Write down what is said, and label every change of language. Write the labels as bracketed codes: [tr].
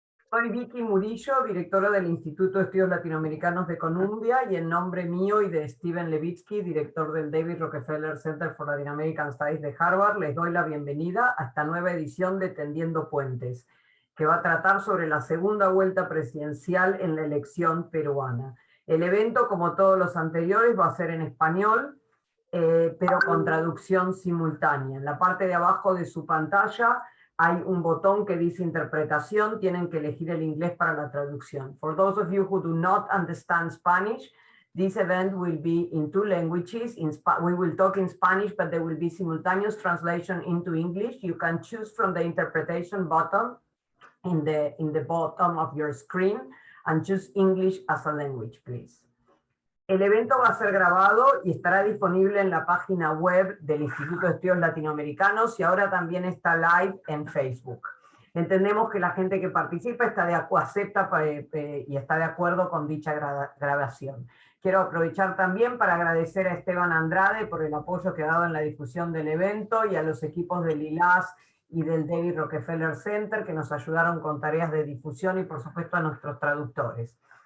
[es] Soy Vicky Murillo, directora del Instituto de Estudios Latinoamericanos de Columbia, y en nombre mío y de Steven Levitsky, director del David Rockefeller Center for Latin American Studies de Harvard, les doy la bienvenida a esta nueva edición de Tendiendo Puentes, que va a tratar sobre la segunda vuelta presidencial en la elección peruana. El evento, como todos los anteriores, va a ser en español, pero con traducción simultánea. En la parte de abajo de su pantalla hay un botón que dice interpretación, tienen que elegir el inglés para la traducción. [en] For those of you who do not understand Spanish, this event will be in two languages. We will talk in Spanish, but there will be simultaneous translation into English. You can choose from the interpretation button in the bottom of your screen and choose English as a language, please. [es] El evento va a ser grabado y estará disponible en la página web del Instituto de Estudios Latinoamericanos y ahora también está live en Facebook. Entendemos que la gente que participa acepta y está de acuerdo con dicha grabación. Quiero aprovechar también para agradecer a Esteban Andrade por el apoyo que ha dado en la difusión del evento y a los equipos del ILAS y del David Rockefeller Center que nos ayudaron con tareas de difusión y por supuesto a nuestros traductores.